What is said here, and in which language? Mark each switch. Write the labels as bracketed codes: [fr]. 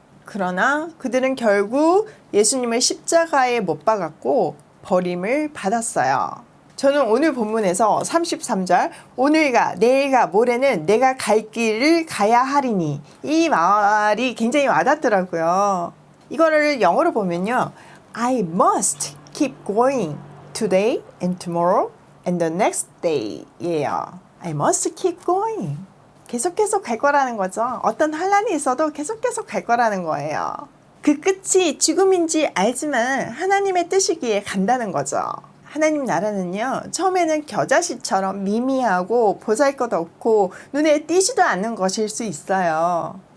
[ko] 그러나 그들은 결국 예수님을 십자가에 못 박았고 버림을 받았어요. 저는 오늘 본문에서 33절 오늘과 내일과 모레는 내가 갈 길을 가야 하리니 이 말이 굉장히 와닿더라고요. 이거를 영어로 보면요. [en] I must keep going today and tomorrow and the next day 예요. I must keep going. [ko] 계속 갈 거라는 거죠. 어떤 환란이 있어도 계속 갈 거라는 거예요. 그 끝이 죽음인지 알지만 하나님의 뜻이기에 간다는 거죠. 하나님 나라는요 처음에는 겨자씨처럼 미미하고 보잘것없고 눈에 띄지도 않는 것일 수 있어요.